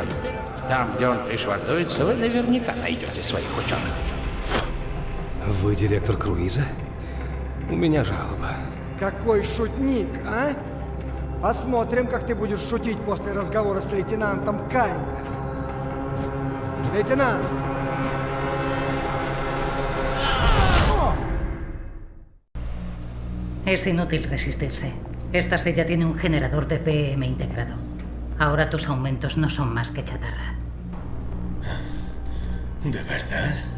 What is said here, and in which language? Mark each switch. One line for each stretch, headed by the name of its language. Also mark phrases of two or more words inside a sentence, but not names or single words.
Russian: Там, где он пришвартуется, вы наверняка найдете своих ученых. Вы директор круиза? У меня жалоба. Какой шутник, а? Посмотрим, как ты будешь шутить после разговора с лейтенантом Кайнер. Лейтенант!
Spanish: Es inútil resistirse. Esta silla tiene un generador de PM integrado. Ahora tus aumentos no son más que chatarra. ¿De verdad?